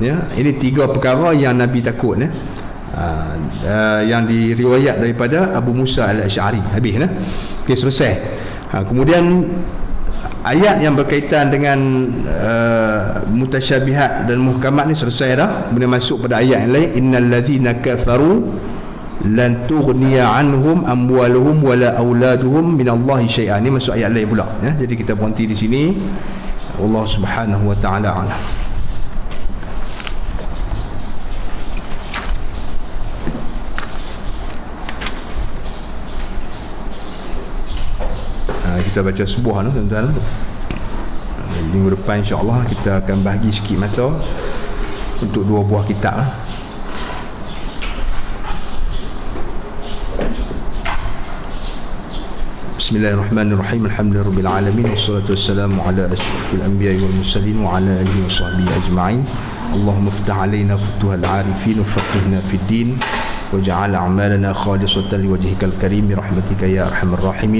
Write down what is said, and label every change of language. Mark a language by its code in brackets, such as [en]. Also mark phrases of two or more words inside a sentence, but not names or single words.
[ms] Ya, ini 3 perkara yang Nabi takut ya. Yang diriwayat daripada Abu Musa al-Asy'ari. Habis ya. Okey, selesai. Kemudian ayat yang berkaitan dengan mutasyabihat dan muhkamat ni selesai dah. Kemudian masuk pada ayat yang lain, [ar] إن الذين كفروا لن تغني عنهم أموالهم ولا أولادهم من الله شيئا. [ms] Ini masuk ayat lain pula ya. Jadi kita berhenti di sini. [ar] الله سبحانه وتعالى أعلم. [ms] Kita baca sebuah tu tuan-tuan. Minggu depan [ar] إن شاء الله [ms] kita akan bahagi sikit masa untuk 2 buah kitab. [ar] بسم الله الرحمن الرحيم. الحمد لله رب العالمين والصلاة والسلام على أشرف الأنبياء والمرسلين وعلى آله وصحبه أجمعين. اللهم افتح علينا فتوح العارفين وفقهنا في الدين واجعل أعمالنا خالصة لوجهك الكريم برحمتك يا أرحم الراحمين.